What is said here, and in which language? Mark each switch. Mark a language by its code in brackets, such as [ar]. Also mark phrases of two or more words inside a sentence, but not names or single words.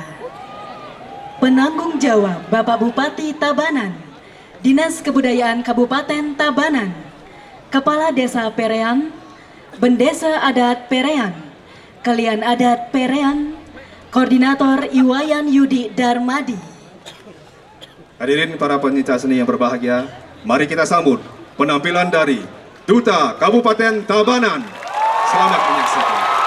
[id] Penanggung jawab Bapak Bupati Tabanan, Dinas Kebudayaan Kabupaten Tabanan, Kepala Desa Perean, Bendesa Adat Perean, Kalian Adat Perean, Koordinator Iwayan Yudi Darmadi. Hadirin para pencinta seni yang berbahagia, mari kita sambut penampilan dari Duta Kabupaten Tabanan. Selamat menyaksikan.